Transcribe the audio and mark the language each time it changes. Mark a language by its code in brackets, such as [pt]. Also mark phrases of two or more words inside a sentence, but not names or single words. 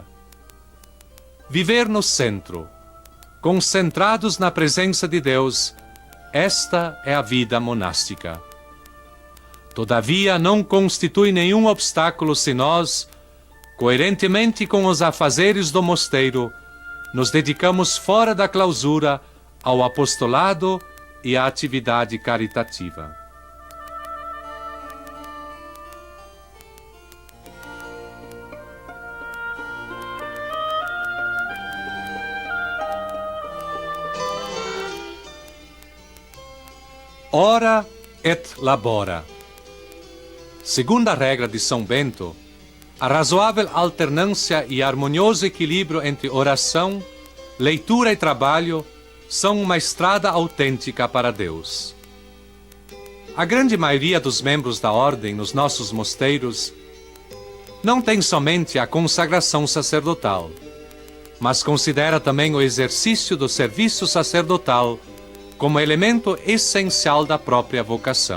[pt] Viver no centro, concentrados na presença de Deus, esta é a vida monástica. Todavia, não constitui nenhum obstáculo se nós, coerentemente com os afazeres do mosteiro, nos dedicamos fora da clausura ao apostolado e à atividade caritativa. [la] Ora et labora. [pt] Segundo a regra de São Bento, a razoável alternância e harmonioso equilíbrio entre oração, leitura e trabalho são uma estrada autêntica para Deus. A grande maioria dos membros da ordem nos nossos mosteiros não tem somente a consagração sacerdotal, mas considera também o exercício do serviço sacerdotal como elemento essencial da própria vocação.